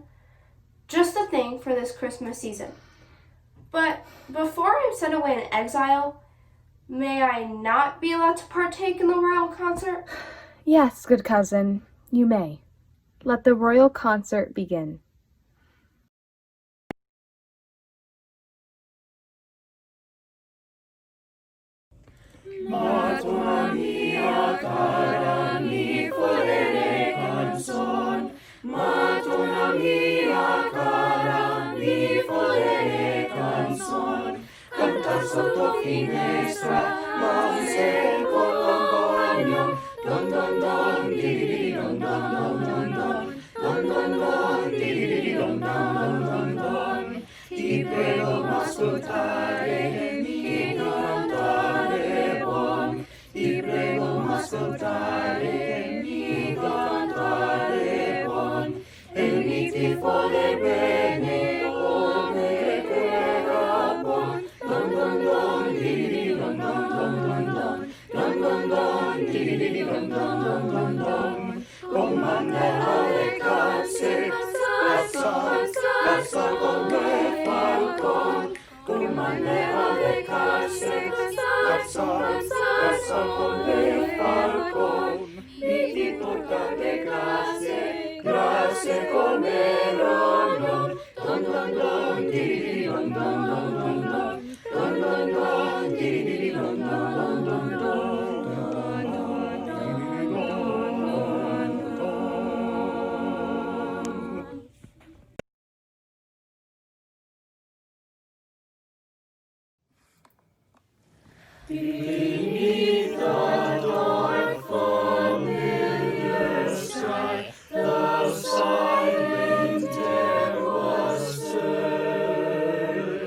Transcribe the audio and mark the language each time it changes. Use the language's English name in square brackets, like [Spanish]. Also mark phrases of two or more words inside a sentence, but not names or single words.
[English] Just the thing for this Christmas season. But before I'm sent away in exile, may I not be allowed to partake in the royal concert? Yes, good cousin, you may. Let the royal concert begin. [Italian] Madonna mia cara, mi volere canzon. Madonna mia cara, mi volere canzon. Cantar sotto finestra, ma se compagno. Don don don, di di don don don don don. Don don don, di di don don don don don. Ti prego m'ascoltare, mi cantare buon. Ti prego m'ascoltare, mi cantare buon. E mi ti vuole bene come creda buon. Don don don, di di don don don don don. Don don don, di di don don don don don. Comande alle cazze, cazza come falcon. Comande alle cazze, cazza come falcon. Mi ti porta le grazie come l'olio. Don don don, di don don don don don. Don don don, di don don don don don. [English] Beneath the dark familiar sky, the silent air was stirred.